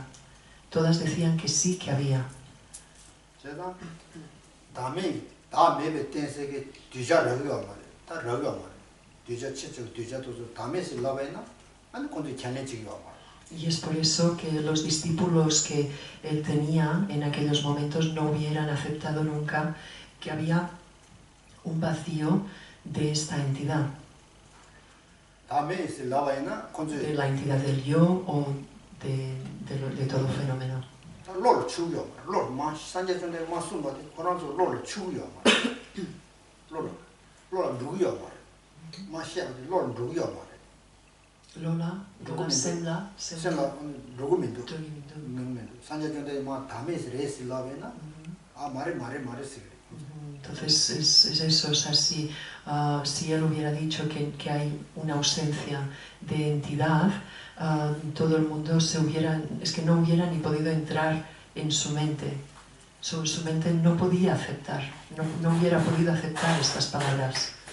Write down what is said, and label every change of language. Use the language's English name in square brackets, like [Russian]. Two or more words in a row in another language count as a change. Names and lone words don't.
[Spanish] Todas decían que sí que había. Y es por eso que los discípulos que él tenía en aquellos momentos no hubieran aceptado nunca que había un vacío de esta entidad. De la entidad del yo o de todo fenómeno. lolo chuyo ma lolo ma sanje chonde ma sumba de koranzo lolo chuyo ma lolo duyo ma sha de lolo duyo ma Lola, Lola Semla, semla document Document. sanje chonde ma dame se res lavena a mare se. Entonces es eso, o sea, si él hubiera dicho que hay una ausencia de entidad, todo el mundo es que no hubiera ni podido entrar en su mente. Su mente no podía aceptar, no hubiera podido aceptar estas palabras.